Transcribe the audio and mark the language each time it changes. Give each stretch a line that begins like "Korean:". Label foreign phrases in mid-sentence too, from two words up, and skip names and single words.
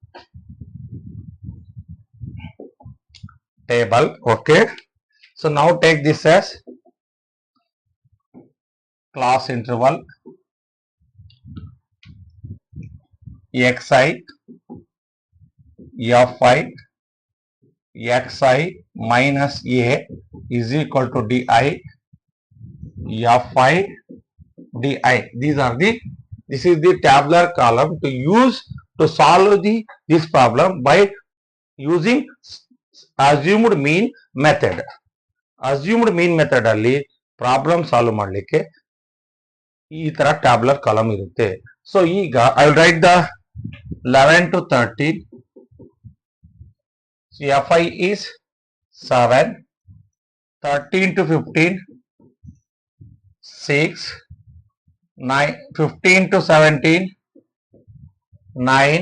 English: Okay, so now take this as class interval xi, fi, xi minus a is equal to di, fi di. This is the tabular column to use to solve this problem by using assumed mean method. Assumed mean method
Kannada: ಅಲ್ಲಿ
English: problem solve
Kannada: ಮಾಡಲಿಕ್ಕೆ ಈ ತರ
English: tabular column
Kannada: ಇರುತ್ತೆ.
English: ಸೊ ಈಗ I will write the 11 to 13. So Fi is 7. 13 to 15, 6. 9, 15 to 17, 9.